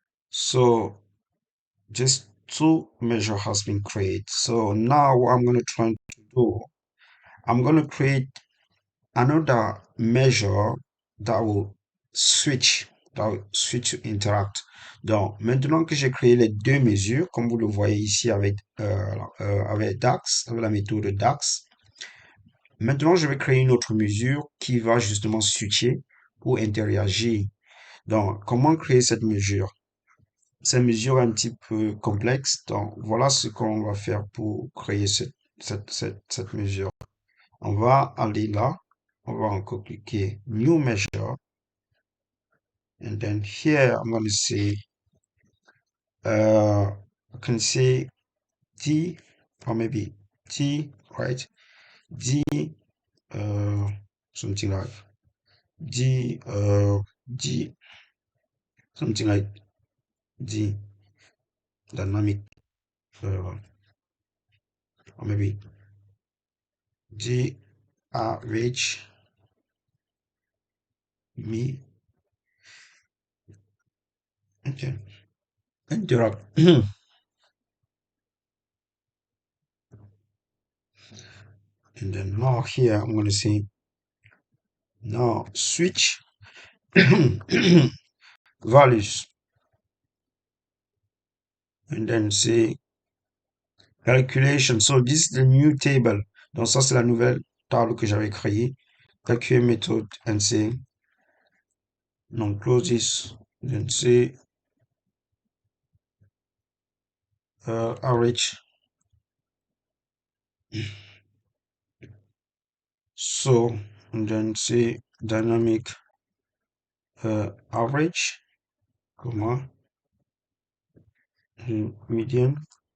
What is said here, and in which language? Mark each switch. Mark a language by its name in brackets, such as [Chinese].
[English] So just two measure has been created. So now what I'm going to try to do, I'm going to create another measure that will switch, to interact. [French] Donc, maintenant que j'ai créé les deux mesures, comme vous le voyez ici avec DAX, avec la méthode DAX, maintenant je vais créer une autre mesure qui va justement switcher ou interagir. Donc, comment créer cette mesure? Cette mesure est un petit peu complexe, donc voilà ce qu'on va faire pour créer cette mesure. On va aller là, on va encore cliquer New Measure, [English] and then here I'm going to say, I can say D, or maybe D, right? D, uh, something like D, D, something like D, dynamic, or maybe D, average, me, okay, interact. And then now here I'm going to say now switch values and then say calculation. So this is the new table. [French] Donc ça c'est la nouvelle table que j'avais créée. [English] Calculate method and say non close this. Then say average. So and then say dynamic average, comma median.